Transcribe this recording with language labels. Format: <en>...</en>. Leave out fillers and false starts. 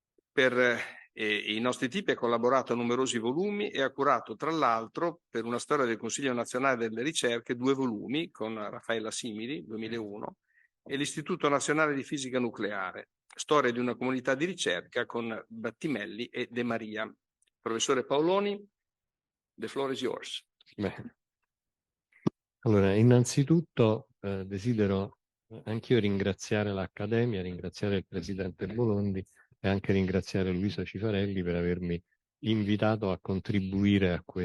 <it>Per i nostri tipi ha collaborato a numerosi volumi e ha curato, tra l'altro, per una storia del Consiglio Nazionale delle Ricerche, 2 volumi con Raffaella Simili, 2001, e l'Istituto Nazionale di Fisica Nucleare, storia di una comunità di ricerca con Battimelli e De Maria.</it> <en>Professore Paoloni, the floor is yours. Beh.</en> <it>Allora, innanzitutto desidero anch'io ringraziare l'Accademia, ringraziare il Presidente Bolondi e anche ringraziare Luisa Cifarelli per avermi invitato a contribuire a</it>